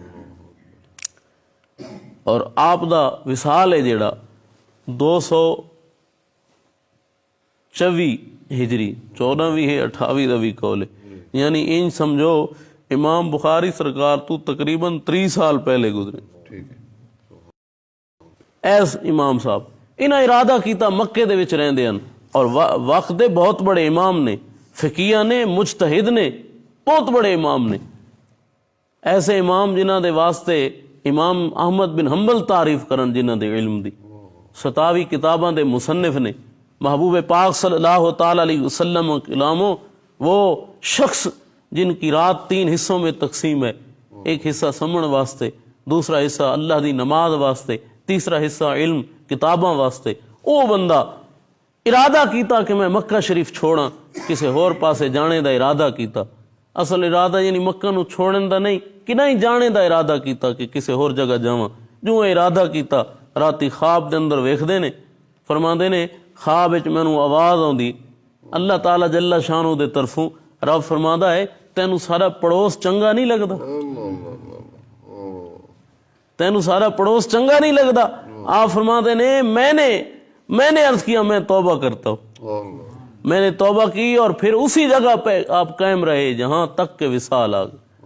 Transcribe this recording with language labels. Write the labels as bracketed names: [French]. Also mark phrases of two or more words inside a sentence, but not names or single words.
[Punjabi] اور آپ دا وصال ہے جیڑا 224 ہجری 14ویں ہے 28 دا بھی قول ہے، یعنی ان سمجھو امام بخاری سرکار تو تقریباً 30 سال پہلے گزرے۔ ایس امام صاحب انہاں ارادہ کیتا مکے دے وچ رہندے ہیں، اور وقت دے بہت بڑے امام نے، فقیہ نے، مجتہد نے، بہت بڑے امام نے، ایسے امام جنہاں دے واسطے امام احمد بن حنبل تعریف کرن، جنہاں دے علم دی 27 کتاباں دے مصنف نے، محبوب پاک صلی [Arabic] اللہ تعالی علیہ وسلم [Punjabi] کلاموں، [Urdu] وہ شخص جن کی رات 3 حصوں میں تقسیم ہے، [Punjabi] ایک حصہ سمن واسطے، دوسرا حصہ اللہ دی نماز واسطے، تیسرا حصہ علم کتاباں واسطے، او بندہ ارادہ کیتا کہ میں مکہ شریف چھوڑاں، کسے ہور پاسے جانے دا ارادہ کیتا، اصل ارادہ یعنی مکہ نو چھوڑن دا نہیں کہ نہیں جانے دا ارادہ کیتا کہ کسے ہور جگہ جاواں۔ جو ارادہ کیتا راتی خواب دے اندر ویکھدے نے، فرماندے نے خواب وچ مینوں آواز آوندی اللہ تعالی [Arabic] جل شانہ [Punjabi] دے طرفوں، رب فرماندا ہے تینوں سارا پڑوس چنگا نہیں لگدا، تینوں سارا پڑوس چنگا نہیں لگدا؟ [Urdu] آپ فرماتے نے میں نے عرض کیا میں توبہ کرتا ہوں، میں نے توبہ کی، اور پھر اسی جگہ پہ آپ قائم رہے جہاں تک کہ وصال آ گئے۔